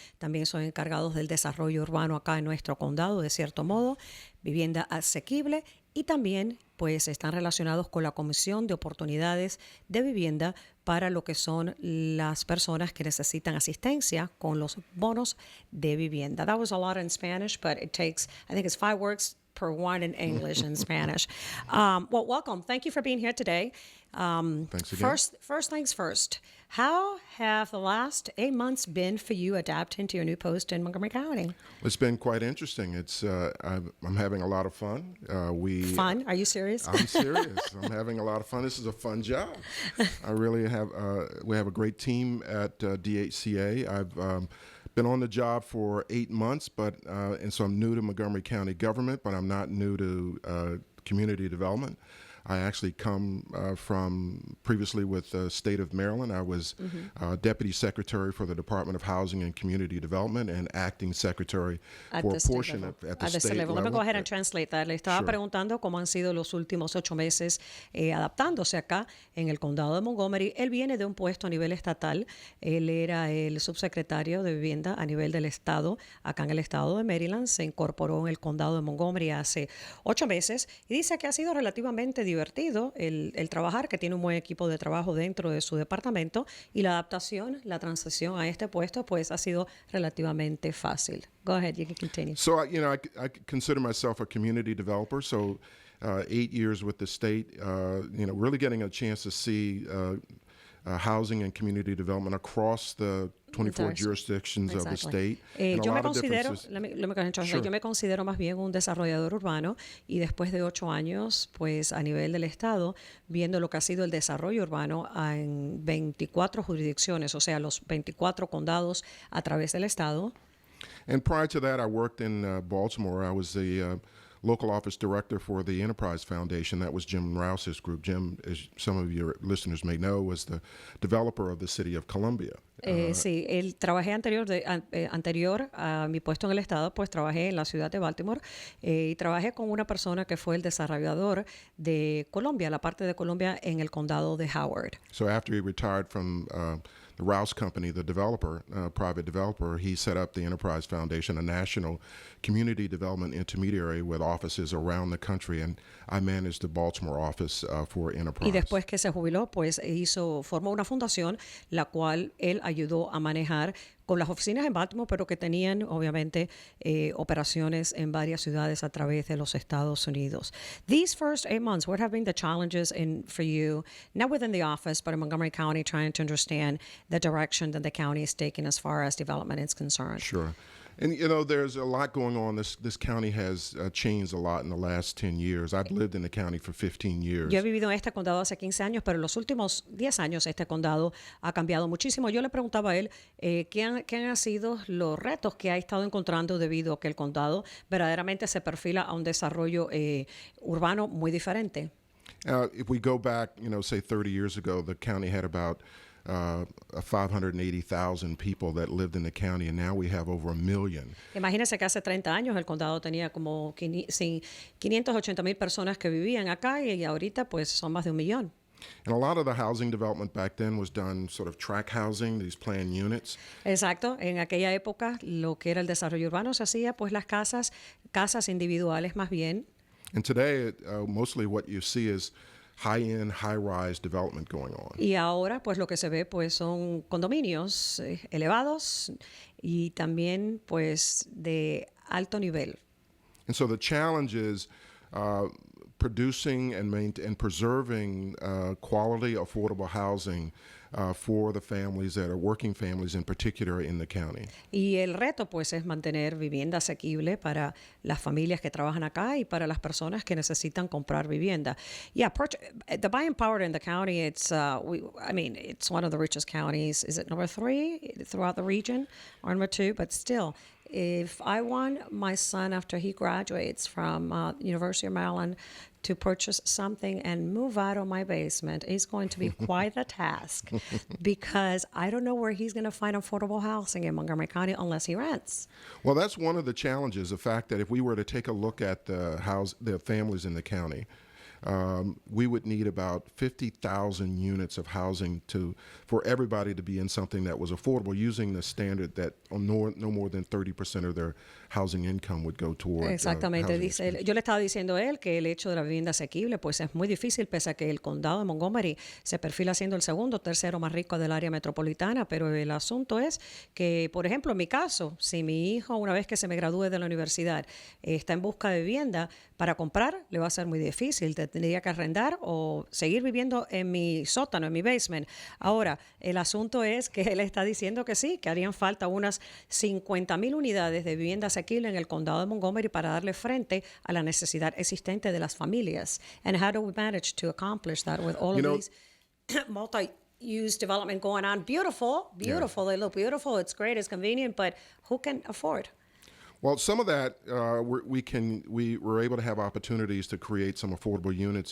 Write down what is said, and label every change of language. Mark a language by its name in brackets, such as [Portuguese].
[Spanish] También son encargados del desarrollo urbano acá en nuestro condado, de cierto modo, vivienda asequible, y también pues están relacionados con la Comisión de Oportunidades de Vivienda para lo que son las personas que necesitan asistencia con los bonos de vivienda. [English] That was a lot in Spanish, but it takes, I think it's 5 words per one in English and Spanish. Well, welcome. Thank you for being here today. Thanks again. First things first. How have the last 8 months been for you adapting to your new post in Montgomery County? It's been quite interesting. It's I'm having a lot of fun. Fun? Are you serious? I'm serious. I'm having a lot of fun. This is a fun job. I really have. We have a great team at DHCA. I've been on the job for 8 months, and so I'm new to Montgomery County government, but I'm not new to community development. I actually come from previously with the state of Maryland. I was Deputy Secretary for the Department of Housing and Community Development and Acting Secretary for a portion at the state level. Let me go ahead and translate that. [Spanish] Le estaba preguntando cómo han sido los últimos 8 meses adaptándose acá en el condado de Montgomery. Él viene de un puesto a nivel estatal. Él era el subsecretario de Vivienda a nivel del estado, acá en el estado de Maryland. Se incorporó en el condado de Montgomery hace 8 meses y dice que ha sido relativamente divertido el trabajar, que tiene un buen equipo de trabajo dentro de su departamento, y la adaptación, la transición a este puesto pues ha sido relativamente fácil. [English] Go ahead, you can continue. So, I consider myself a community developer, so 8 years with the state, really getting a chance to see housing and community development across the 24 Entire- jurisdictions of the state. And a [Spanish] Yo me [English] lot of [Spanish] considero, [English] differences. let me go ahead and translate. Sure. [Spanish] Yo me considero más bien un desarrollador urbano y después de 8 años, pues a nivel del Estado, viendo lo que ha sido el desarrollo urbano en 24 jurisdicciones, o sea, los 24 condados a través del Estado. [English] And prior to that, I worked in Baltimore. I was the local office director for the Enterprise Foundation. That was Jim Rouse's group. Jim, as some of your listeners may know, was the developer of the city of Columbia. [Spanish] Sí, trabajé anterior a mi puesto en el Estado, pues trabajé en la ciudad de Baltimore y trabajé con una persona que fue el desarrollador de Colombia, la parte de Colombia en el condado de Howard. [English] So after he retired from the Rouse Company, the developer, private developer, he set up the Enterprise Foundation, a national community development intermediary with offices around the country, and I managed the Baltimore office for Enterprise. [Spanish] Y después que se jubiló, pues formó una fundación, la cual él ayudó a manejar con las oficinas en Baltimore, pero que tenían obviamente operaciones en varias ciudades a través de los Estados Unidos. [English] These first 8 months, what have been the challenges for you, not within the office, but in Montgomery County, trying to understand the direction that the county is taking as far as development is concerned? Sure. And, you know, there's a lot going on. This county has changed a lot in the last 10 years. I've lived in the county for 15 years. [Spanish] Yo he vivido en este condado hace 15 años, pero en los últimos 10 años este condado ha cambiado muchísimo. Yo le preguntaba a él qué han sido los retos que ha estado encontrando debido a que el condado verdaderamente se perfila a un desarrollo urbano muy diferente. [English] If we go back, you know, say 30 years ago, the county had about 580,000 people that lived in the county, and now we have over 1 million. [Spanish] Imagínense que hace 30 años el condado tenía como 580,000 personas que vivían acá y ahorita pues son más de 1 millón. [English] And a lot of the housing development back then was done sort of tract housing, these planned units. [Spanish] Exacto, en aquella época lo que era el desarrollo urbano se hacía pues las casas individuales más bien. [English] And today, mostly what you see is high-end, high-rise development going on. [Spanish] Y ahora, pues lo que se ve, pues son condominios elevados y también, pues, de alto nivel. [English] And so the challenge is producing and preserving quality, affordable housing for the families that are working families, in particular in the county. [Spanish] Y el reto, pues, es mantener vivienda asequible para las familias que trabajan acá y para las personas que necesitan comprar vivienda. [English] Yeah, the buying power in the county, it's one of the richest counties. Is it number 3 throughout the region or number 2? But still, if I want my son after he graduates from University of Maryland to purchase something and move out of my basement, it's going to be quite a task because I don't know where he's going to find affordable housing in Montgomery County unless he rents. Well, that's one of the challenges, the fact that if we were to take a look at the families in the county, we would need about 50,000 units of housing for everybody to be in something that was affordable, using the standard that no more than 30% of their housing income would go toward [Spanish] Exactamente, [English] housing [Spanish] dice él. [English] expenses. [Spanish] Yo le estaba diciendo a él que el hecho de la vivienda asequible pues es muy difícil, pese a que el condado de Montgomery se perfila siendo el segundo o tercero más rico del área metropolitana, pero el asunto es que, por ejemplo, en mi caso, si mi hijo una vez que se me gradúe de la universidad está en busca de vivienda, para comprar le va a ser muy difícil, tendría que arrendar o seguir viviendo en mi sótano, en mi basement. Ahora, el asunto es que él está diciendo que sí, que harían falta unas 50,000 unidades de vivienda asequible en el condado de Montgomery para darle frente a la necesidad existente de las familias. [English] And how do we manage to accomplish that with all of these multi-use development going on? Beautiful. They look beautiful. It's great. It's convenient. But who can afford? Well, some of that we were able to have opportunities to create some affordable units